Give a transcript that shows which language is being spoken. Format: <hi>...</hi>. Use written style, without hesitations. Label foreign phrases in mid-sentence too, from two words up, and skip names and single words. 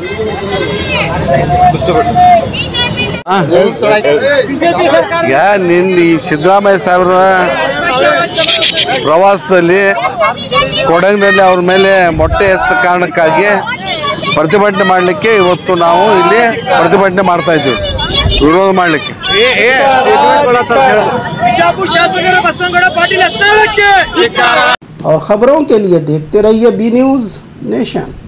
<kn>ಈಗ ನಿನ್ನೆ ಈ ಸಿದ್ದರಾಮಯ್ಯ ಸಾಹೇಬ್ರ ಪ್ರವಾಸದಲ್ಲಿ ಕೊಡಗಿನಲ್ಲಿ ಅವ್ರ ಮೇಲೆ ಮೊಟ್ಟೆ ಎಸೆದ ಕಾರಣಕ್ಕಾಗಿ ಪ್ರತಿಭಟನೆ ಮಾಡಲಿಕ್ಕೆ ಇವತ್ತು ನಾವು ಇಲ್ಲಿ ಪ್ರತಿಭಟನೆ ಮಾಡ್ತಾ ಇದ್ದೀವಿ, ವಿರೋಧ ಮಾಡಲಿಕ್ಕೆ।</kn> <hi>और खबरों के लिए देखते रहिए बी न्यूज नेशन।</hi>